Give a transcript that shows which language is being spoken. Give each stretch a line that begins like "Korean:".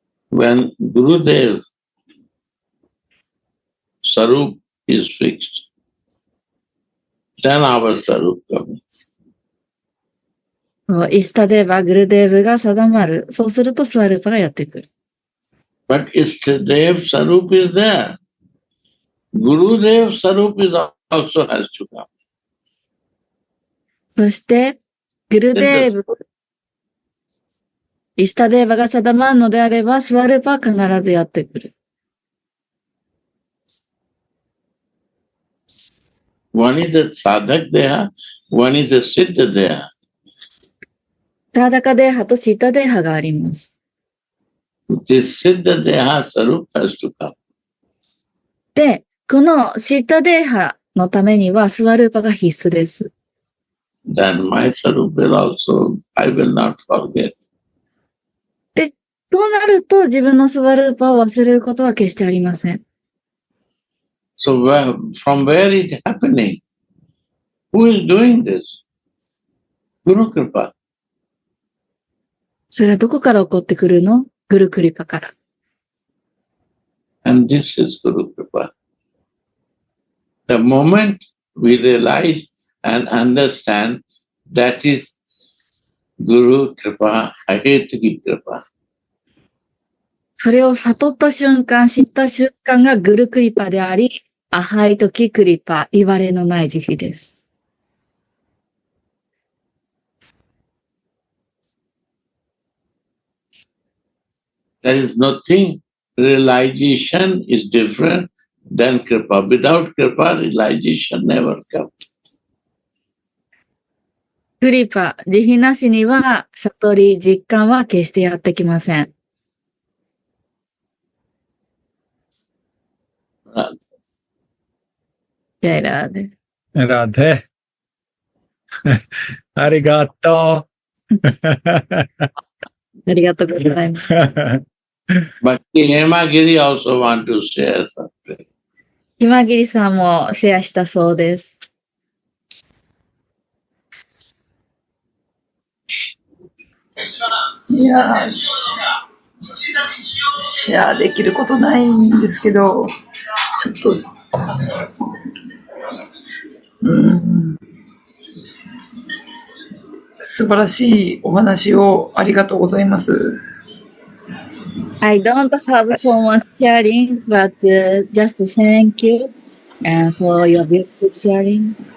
English: When Gurudev Sarup is fixed. Then our Sarup comes.
Japanese: イスタデーバ、グルデーブが定まる。そうするとスワルーパがやってくる。
English: But Istadev Sarup is there. Gurudev Sarup is also has to come.
Japanese: そして、グルデーブ、イスタデーバが定まるのであれば、スワルーパは必ずやってくる。
English: One is a Sadhak Deha, one is a Siddha Deha.
Japanese: サーダカデーハとシータデーハがあります。
English: This Siddha Deha Sarup has to come.
Japanese: で、このシータデーハのためにはスワルーパが必須です。
English: Then my Sarup will also, I will not forget.
Japanese: で、そうなると自分のスワルーパを忘れることは決してありません。
English: So from where is it happening? Who is doing this? Guru Kripa.
Japanese: それはどこから起こってくるの？グルクリパから。
English: And this is Guru Kripa. The moment we realize and understand that is Guru Kripa, Ahetaki Kripa.
Japanese: それを悟った瞬間、知った瞬間がグルクリパであり、アハイトキクリパ、いわれのない慈悲です。
English: There is nothing, realization is different than Kripa. Without Kripa, realization never comes.
Japanese: クリパ、慈悲なしには、悟り、実感は決してやってきません。ジャイラーで。ラデ。ありがとう。ありがとうございます。
English: But Hemagiri also want to share something.
Japanese: 今桐さんもシェアしたそうです。いやー、シェアできることないんですけど、ちょっと、素晴らしいお話をありがとうございます。
English: I don't have so much sharing, but just thank you for your beautiful sharing.